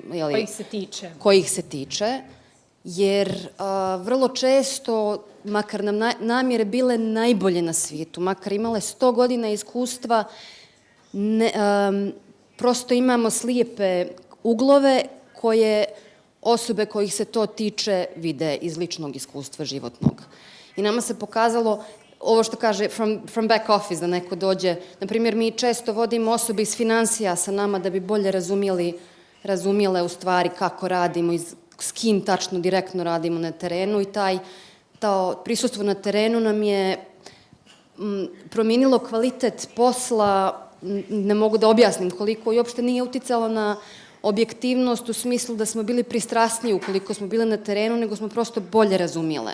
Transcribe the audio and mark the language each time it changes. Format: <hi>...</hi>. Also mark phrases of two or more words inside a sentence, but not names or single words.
<bs>Kojih se tiče, jer vrlo često, makar nam namjere bile najbolje na svijetu, makar imale 100 godina iskustva, prosto imamo slijepe uglove koje osobe kojih se to tiče vide iz ličnog iskustva životnog. I nama se pokazalo, ovo što kaže</bs> <en>from back office,</en> <bs>da neko dođe, na primjer mi često vodimo osobe iz financija sa nama da bi bolje razumjele u stvari kako radimo i s kim tačno direktno radimo na terenu i to prisustvo na terenu nam je promijenilo kvalitet posla, ne mogu da objasnim koliko i uopšte nije uticalo na objektivnost u smislu da smo bili pristrasniji ukoliko smo bili na terenu, nego smo prosto bolje razumjele.</bs>